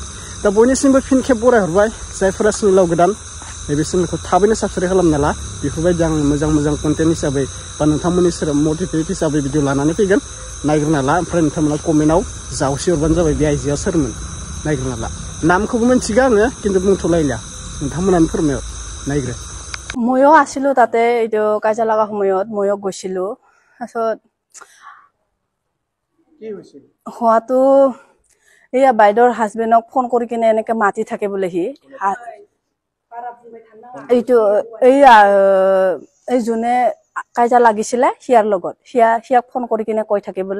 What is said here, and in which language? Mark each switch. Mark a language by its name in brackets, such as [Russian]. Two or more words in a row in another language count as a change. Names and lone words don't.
[Bodo] दा बयनिसिमबो फिन खेब बरायहरबाय, जायफोरा चेनेलाव गोदान, नैबे चेनेलखौ थाबैनो साबसक्राइब खालामना ला। बेफोरबायदि आं मोजां कन्टेन्ट हिसाबै बा नोंथांमोननि सेराव मटिभेट हिसाबै भिडिअ लानानै फैगोन, नायग्रोना ला। ओमफ्राय नोंथांमोना कमेन्टआव जावसि हरबानो जाबाय बे आइजोआ सोरमोन, नायग्रोना ला। नामखौबो मिथिगौ आङो, खिन्थु बुंथ'लायला, नोंथांमोनानो फोरमायहर, नायग्रो। [Assamese] ময়ো আছিলো তাতে, এইটো কাজিয়া লগা সময়ত ময়ো গৈছিলো। তাৰপিছত হোৱাটো এইয়া বাইদেউৰ হাজবেণ্ডক ফোন কৰি কিনে এনেকে মাতি থাকে বোলে সি। এইটো এইয়া এই যোনে কাজিয়া লাগিছিলে সিয়াৰ লগত, সিয়াক ফোন কৰি কিনে কৈ থাকে বোলে।